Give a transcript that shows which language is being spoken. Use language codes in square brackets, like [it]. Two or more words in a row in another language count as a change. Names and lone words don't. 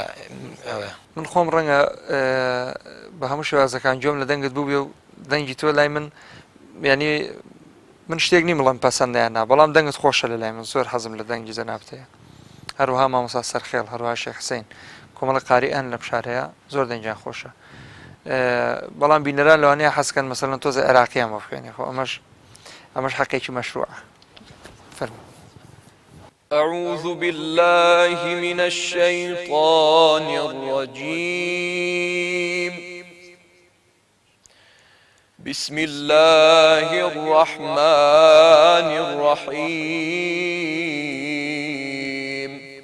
[ckb] من خۆم ڕەنگە بە هەموو شێوازەکان جۆم لە دەنگت بوو بێ و دەنگی تۆ لای من ینی من شتێک نیم بڵم پەسەندیاننا بەڵام دەنگت خۆشە لە لای من زۆر حەزم لە دەنگی جەنابتەیە هەروەها مامۆستا سەرخێڵ هەروەها شێخ حسین کۆمەڵە قاریئان لەم شارەیە زۆر دەنگیان خۆشە بەڵام بینەران لەوانەیە حەزکەن مەسەلەن تۆزە عێراقییان بە بخوێنێ خۆ ئەمەش حەقێکی مەشروعە. فەرموو. [ar] أعوذ بالله من الشيطان الرجيم. بسم الله الرحمن الرحيم.